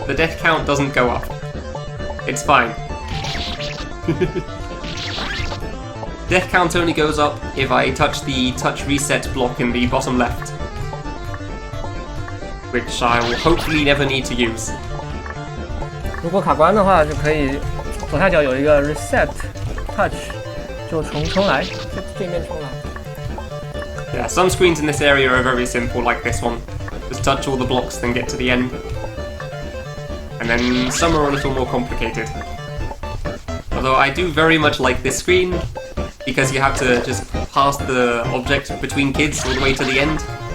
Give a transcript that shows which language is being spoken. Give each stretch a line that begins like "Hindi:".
English: The death count doesn't go up. It's fine. Death count only goes up if I touch the touch reset block in the bottom left. Which I will hopefully never need to use.
Chinese: 如果卡关的话，就可以左下角有一个 Reset Touch， 就重来，这面重来。
English: Yeah, some screens in this area are very simple, like this one. Just touch all the blocks, then get to the end. And then some are a little more complicated. Although I do very much like this screen, because you have to just pass the object between kids all the way to the end.